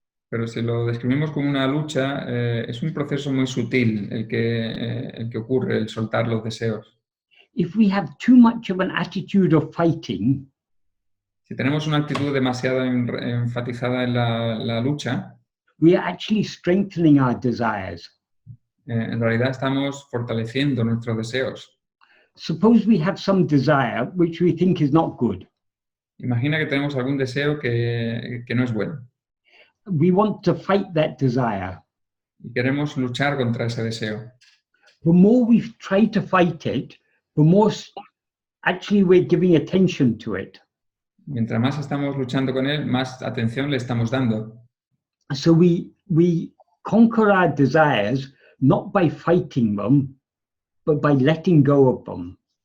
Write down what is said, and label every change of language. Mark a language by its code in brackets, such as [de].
[es] Pero si lo describimos como una lucha, es un proceso muy sutil el que ocurre, el soltar los deseos. [en] If we have too much of an attitude of fighting, [es] si tenemos una actitud demasiado enfatizada en la lucha, [en] we are actually strengthening our desires. [es] En realidad estamos fortaleciendo nuestros deseos. [en] Suppose we have some desire which we think is not good. [es] Imagina que tenemos algún deseo que no es bueno. [en] We want to fight that desire. [es] Y queremos luchar contra ese deseo. [en] The more we try to fight it, the more actually we're giving attention to it. [es] Mientras más estamos luchando con él, más atención le estamos dando. [en] So we conquer our desires not by fighting them, but by letting go of them.